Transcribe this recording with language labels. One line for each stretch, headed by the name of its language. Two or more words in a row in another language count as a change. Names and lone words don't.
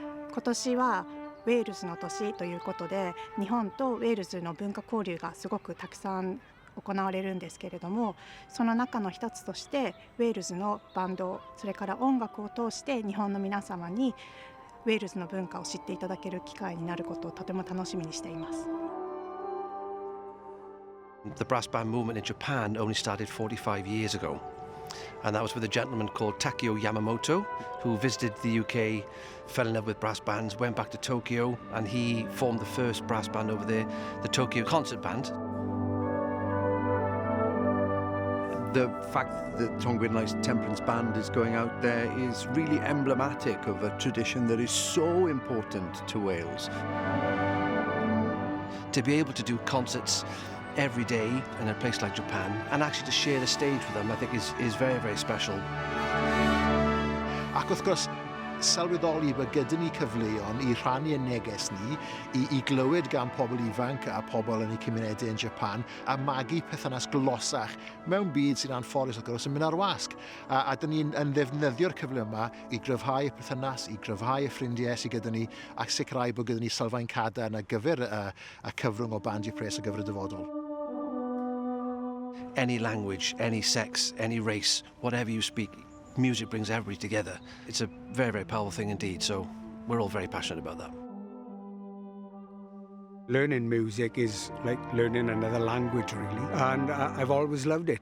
Japanese: 今年はウェールズの年ということで、日本とウェールズの文化交流がすごくたくさん行われるんですけれども、その中の一つとしてウェールズのバンド、それから音楽を通して日本の皆様にウェールズの文化を知っていただける機会になることをとても楽しみにしています。
English: The brass band movement in Japan only started 45 years ago, and that was with a gentleman called Takeo Yamamoto, who visited the UK, fell in love with brass bands, went back to Tokyo, and he formed the first brass band over there, the Tokyo Concert Band. The fact that Tom Gwynlai's Temperance Band is going out there is really emblematic of a tradition that is so important to Wales. To be able to do concerts every day in a place like Japan and actually to share the stage with them, I think is very, very special.
Welsh: Ac wrth gwrs, sylweddoli bod gyda ni cyfleon I rhannu y neges ni I glywed gan pobl ifanc a pobl yn eu cymunedau yn Japan a magu perthynas glosach mewn byd sy'n anffodus wrth gwrs yn mynd ar wasg. A dyn ni'n ddefnyddio'r cyfle yma I gryfhau y perthynas, I gryfhau y ffrindiau sydd gyda ni ac sicrhau bod gyda ni sylfaen cadarn ar gyfer y cyfrwng o bandiau pres ar gyfer y dyfodol.
English: Any language, any sex, any race, whatever you speak, music brings everybody together. It's a very, very powerful thing indeed, so we're all very passionate about that. Learning music is like learning another language, really, and I've always loved it.